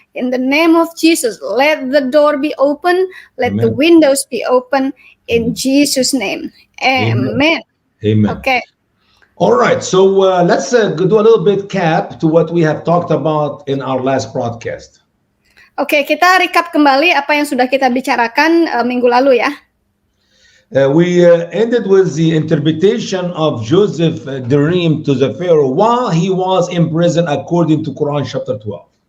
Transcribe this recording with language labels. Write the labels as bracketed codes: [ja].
[en] In the name of Jesus, let the door be open, let Amen. the windows be open, in Jesus' name. Amen. Okay. All right, so let's do a little bit cap to what we have talked about in our last broadcast. [id] Oke, kita recap kembali apa yang sudah kita bicarakan minggu lalu, ya. [en] We ended with the interpretation of Joseph dream to the Pharaoh while he was in prison according to Quran chapter 12.